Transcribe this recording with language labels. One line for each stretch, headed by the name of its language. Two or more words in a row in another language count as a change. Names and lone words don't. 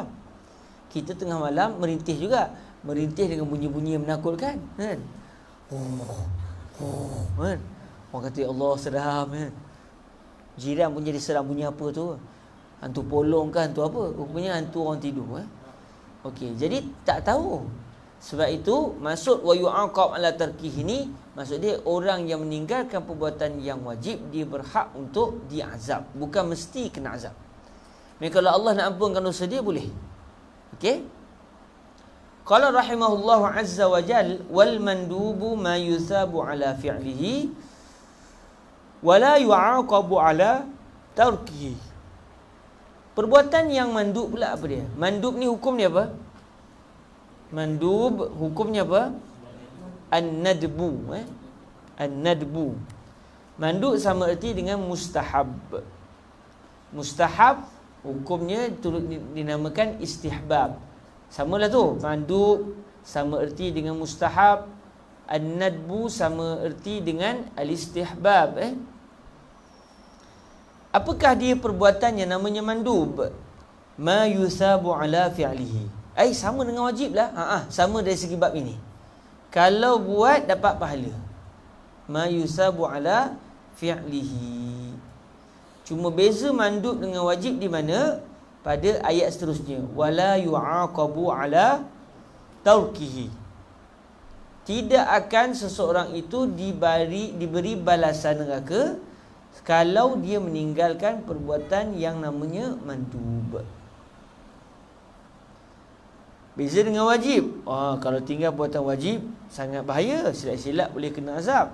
Malay: Kita tengah malam merintih juga. Merintih dengan bunyi-bunyi yang menakutkan kan? Kan? Orang kata Allah seram kan? Jiran pun jadi seram, bunyi apa tu? Hantu polong kan, hantu apa? Rupanya hantu orang tidur. Okey, jadi tak tahu. Sebab itu maksud
Arabic: ويعاقب على تركه
Malay: ini, maksud dia orang yang meninggalkan perbuatan yang wajib, dia berhak untuk diazab, bukan mesti kena azab. Mereka kalau Allah nak ampunkan dosa dia boleh. Okey?
Arabic: قال رحمه الله عز وجل والمندوب ما يثاب على فعله ولا يعاقب على تركه.
Malay: Perbuatan yang mandub pula apa dia? Mandub ni hukum dia apa? Mandub hukumnya apa?
Arabic: الندب. الندب.
Malay: Mandub sama erti dengan mustahab. Mustahab hukumnya turut dinamakan istihbab. Samalah tu. Mandub sama erti dengan mustahab. An-nadbu sama erti dengan al-istihbab. Apakah dia perbuatan yang namanya mandub?
Arabic: ما يثاب على فعله.
Malay: Sama dengan wajib lah. Sama dari segi bab ini. Kalau buat dapat pahala.
Arabic: ما يثاب على فعله.
Malay: Cuma beza mandub dengan wajib di mana? Pada ayat seterusnya.
Arabic: ولا يعاقب على تركه.
Malay: tidak akan seseorang itu diberi balasan neraka kalau dia meninggalkan perbuatan yang namanya mandub. Beza dengan wajib. Kalau tinggal perbuatan wajib sangat bahaya, silap-silap boleh kena azab.